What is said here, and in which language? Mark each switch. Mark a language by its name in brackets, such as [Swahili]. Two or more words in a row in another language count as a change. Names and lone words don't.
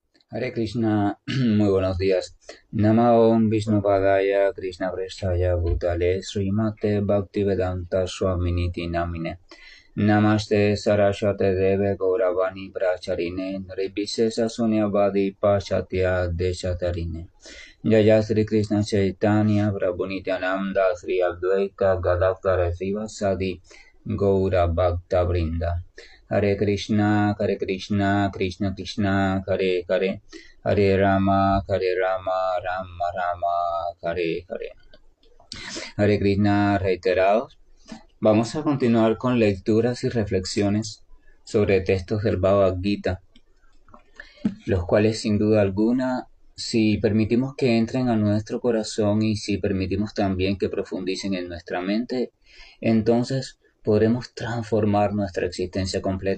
[Spanish] Hare Krishna, muy buenos días. [Sanskrit] नमो विष्णु पादाय कृष्ण प्रेष्ठाय भूतले श्रीमते भक्तिवेदान्त स्वामिन् इति नामिने नमस्ते सारस्वते देवे गौरवाणी प्रचारिणे निर्विशेष शून्यवादि पाश्चात्य देशतारिणे जय श्री कृष्ण चैतन्य प्रभु नित्यानन्द श्री अद्वैत गदाधर श्रीवासादि गौर भक्त वृन्द [Spanish] Hare Krishna, Krishna Krishna, Hare Hare, Hare Rama, Rama Rama, Hare Hare. Hare Krishna reiterados. Vamos a continuar con lecturas y reflexiones sobre textos del Bhagavad Gita, los cuales sin duda alguna, si permitimos que entren a nuestro corazón y si permitimos también que profundicen en nuestra mente, entonces podremos transformar nuestra existencia completa.